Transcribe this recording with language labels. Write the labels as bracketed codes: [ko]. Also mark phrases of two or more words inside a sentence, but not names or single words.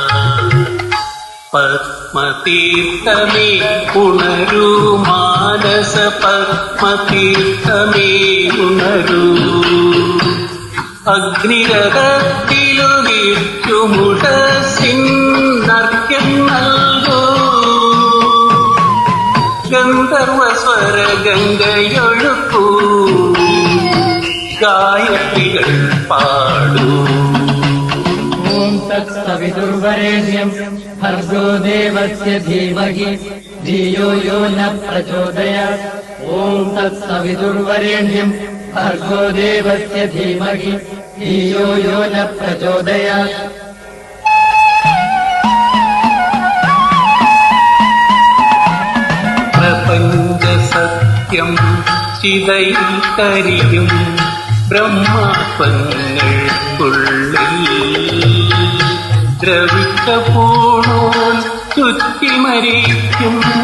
[ml] പത്മതീർത്ഥമേ ഉണരൂ മാനസ പത്മതീർത്ഥമേ ഉണരൂ അഗ്നിരഥത്തിലുദിക്കുമുഷസിന്നർഘ്യം നൽകൂ ഗന്ധർവസ്വരഗംഗയൊഴുക്കൂ ഗായത്രികൾ പാടൂ [sa] तत्सवितुर्वरेण्यं भर्गो देवस्य धीमहि धियो यो न प्रचोदयात्। ॐ तत्सवितुर्वरेण्यं भर्गो देवस्य धीमहि धियो यो न प्रचोदयात्। [ml] പ്രപഞ്ചസത്യം ചിതൈക്കരിയും ബ്രഹ്മത്വങ്ങൾക്കുള്ളിൽ ദ്രവിച്ച പൂണോൽ ചുറ്റിമരിക്കും